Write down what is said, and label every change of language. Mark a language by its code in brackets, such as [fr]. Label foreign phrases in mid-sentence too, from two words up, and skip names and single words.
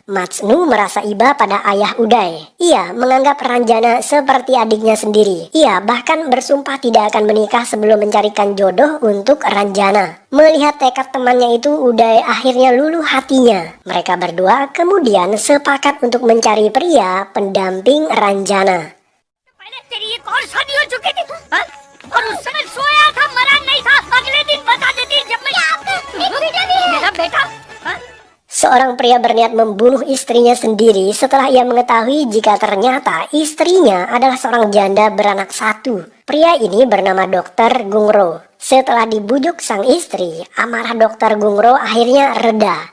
[id] Majnu merasa iba pada ayah Uday. Ia menganggap Ranjana seperti adiknya sendiri. Ia bahkan bersumpah tidak akan menikah sebelum mencarikan jodoh untuk Ranjana. Melihat tekad temannya itu, Uday akhirnya luluh hatinya. Mereka berdua kemudian sepakat untuk mencari pria pendamping Ranjana. [hi] पहले तेरी एक और शादी हो चुकी थी, हाँ? और उस समय सोया था, मरा नहीं था। अगले दिन बता देती जब मैं मेरा बेटा, हाँ? [id] Seorang pria berniat membunuh istrinya sendiri setelah ia mengetahui jika ternyata istrinya adalah seorang janda beranak satu. Pria ini bernama Dr. Gungro. Setelah dibujuk sang istri, amarah Dr. Gungro akhirnya reda.